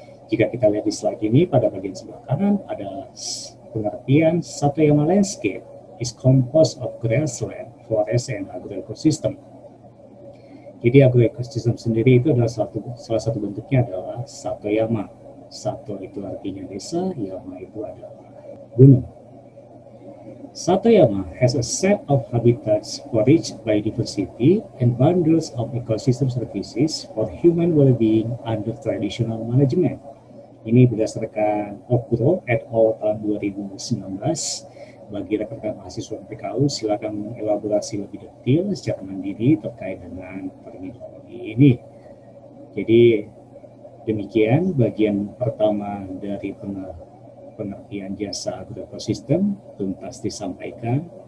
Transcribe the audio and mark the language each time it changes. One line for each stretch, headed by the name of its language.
Indonesian: Jika kita lihat di slide ini, pada bagian sebelah kanan ada pengertian
English: Satoyama landscape is composed of grassland, forest, and agroecosystem.
Indonesian: Jadi agroecosystem sendiri itu adalah salah satu bentuknya adalah Satoyama. Sato itu artinya desa, Yama itu adalah gunung.
English: Satoyama has a set of habitats for rich biodiversity and bundles of ecosystem services for human well-being under traditional management.
Indonesian: Ini berdasarkan Okuro et al. Tahun 2019. Bagi rekan-rekan mahasiswa PKU, silakan mengelaborasi lebih detail secara mandiri terkait dengan terminologi ini. Jadi demikian bagian pertama dari pengertian jasa agroekosistem tuntas disampaikan.